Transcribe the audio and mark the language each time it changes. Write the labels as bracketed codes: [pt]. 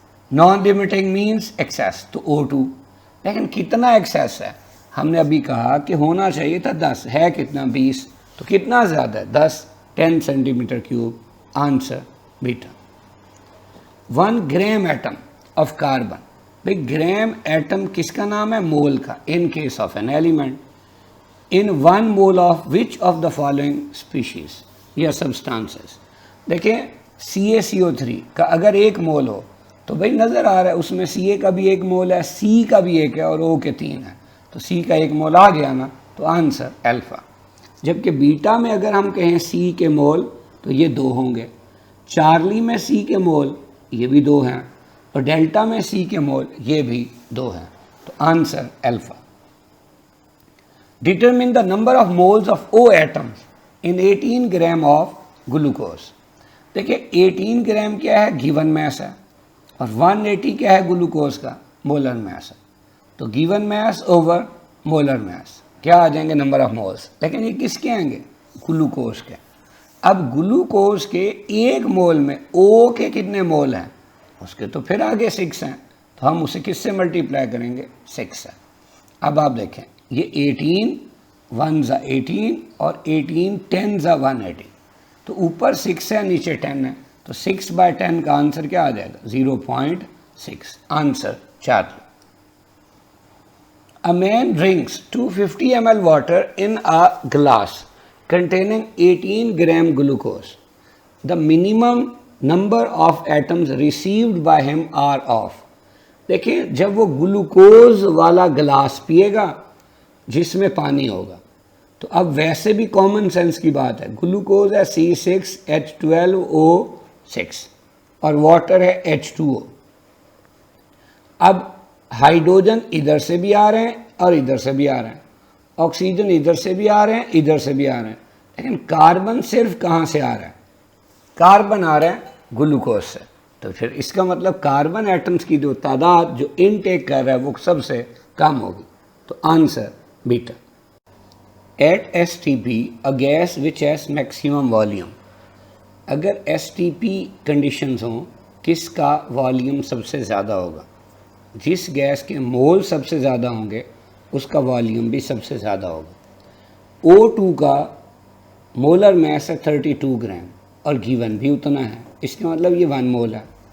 [ur] Naan limiting means access, تو O2. لیکن کتنا ایکسیس ہے, ہم نے ابھی کہا کہ ہونا چاہیے تھا 10, ہے کتنا 20, تو کتنا زیادہ ہے 10 centi metre cube. Answer beta. 1 gram atom of carbon. بھائی گرام ایٹم کس کا نام ہے, مول کا. [en] In case of an element in 1 mole of which of the following species یا substances. [ur] دیکھیں CaCO3 کا اگر 1 مول ہو تو بھائی نظر آ رہا ہے اس میں Ca کا بھی 1 مول ہے, C کا بھی 1 ہے اور O کے 3 ہے, تو C کا 1 مول آ گیا نا, تو آنسر الفا. جبکہ بیٹا میں اگر ہم کہیں C کے مول تو یہ 2 ہوں گے, چارلی میں C کے مول یہ بھی 2 ہیں, اور ڈیلٹا میں C کے مول یہ بھی 2 ہیں, تو answer alpha. [en] Determine the number of moles of O atoms in 18 gram of glucose. [ur] دیکھیں 18 گرام کیا ہے, گیون میس ہے, اور 180 کیا ہے گلوکوز کا, مولر میس ہے. تو given mass over molar mass کیا آ جائیں گے, نمبر آف مولس. لیکن یہ کس کے آئیں گے, گلوکوز کے. اب گلوکوز کے 1 مول میں O کے کتنے مول ہیں, اس کے تو پھر آگے 6 ہیں, تو ہم اسے کس سے ملٹیپلائی کریں گے, 6 ہے. اب آپ دیکھیں یہ 18 1 18 اور 18 10 180, تو اوپر 6 ہے نیچے 10 ہے, تو 6/10 کا آنسر کیا آ جائے گا, 0.6. Answer 4. [en] A man drinks 250 ml water in a glass containing 18 gram glucose. The minimum number of atoms received by him are of. [ur] دیکھیں جب وہ گلوکوز والا گلاس پیے گا جس میں پانی ہوگا, تو اب ویسے بھی کامن سینس کی بات ہے, گلوکوز ہے C6H12O6 اور واٹر ہے H2O. اب ہائیڈروجن ادھر سے بھی آ رہے ہیں اور ادھر سے بھی آ رہے ہیں, آکسیجن ادھر سے بھی آ رہے ہیں ادھر سے بھی آ رہے ہیں, لیکن کاربن صرف کہاں سے آ رہا ہے, کاربن آ رہا ہے گلوکوز سے. تو پھر اس کا مطلب کاربن ایٹمز کی جو تعداد جو انٹیک کر رہا ہے وہ سب سے کم ہوگی, تو answer beta. [en] At STP a gas which has maximum volume. [ur] اگر STP کنڈیشنز ہوں کس کا والیوم سب سے زیادہ ہوگا, جس گیس کے مول سب سے زیادہ ہوں گے اس کا والیوم بھی سب سے زیادہ ہوگا. O2 کا مولر میس ہے 32 گرام اور گیون بھی اتنا ہے, اس کا مطلب یہ 1 مول ہے.